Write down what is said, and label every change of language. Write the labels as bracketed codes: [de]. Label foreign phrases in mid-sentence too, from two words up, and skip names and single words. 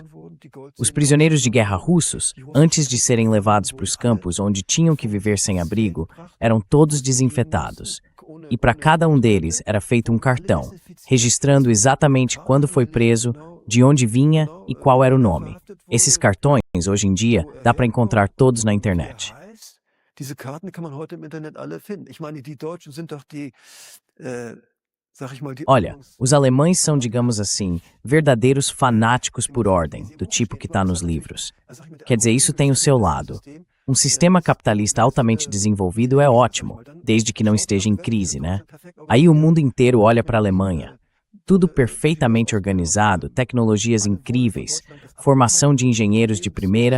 [pt] Os prisioneiros de guerra russos, antes de serem levados para os campos onde tinham que viver sem abrigo, eram todos desinfetados. E para cada um deles era feito um cartão, registrando exatamente quando foi preso, de onde vinha e qual era o nome. Esses cartões, hoje em dia, dá para encontrar todos na internet. [de] Diese Karten kann man heute im Internet alle finden. Ich meine, die Deutschen sind doch die, [pt] Olha, os alemães são, digamos assim, verdadeiros fanáticos por ordem, do tipo que está nos livros. Quer dizer, isso tem o seu lado. Um sistema capitalista altamente desenvolvido é ótimo, desde que não esteja em crise, né? Aí o mundo inteiro olha para a Alemanha. Tudo perfeitamente organizado, tecnologias incríveis, formação de engenheiros de primeira.